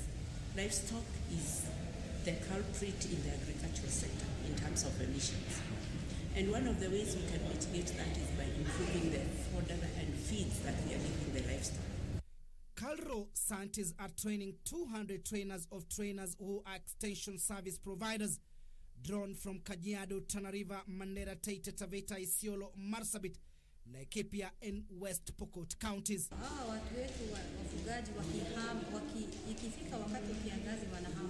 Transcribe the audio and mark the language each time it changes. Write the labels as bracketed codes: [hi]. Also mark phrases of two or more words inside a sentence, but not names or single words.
[en] Livestock is the culprit in the agricultural sector in terms of emissions. And one of the ways we can mitigate that is by improving the fodder and feeds that we are giving the livestock. Calro scientists are training 200 trainers of trainers who are extension service providers drawn from Kajiado, Tana River, Mandera, Taita, Taveta, Isiolo, Marsabit, Laikipia and West Pokot counties. [sw] Watu wetu wafugaji wakihama, ikifika wakati wa kiangazi wanahama.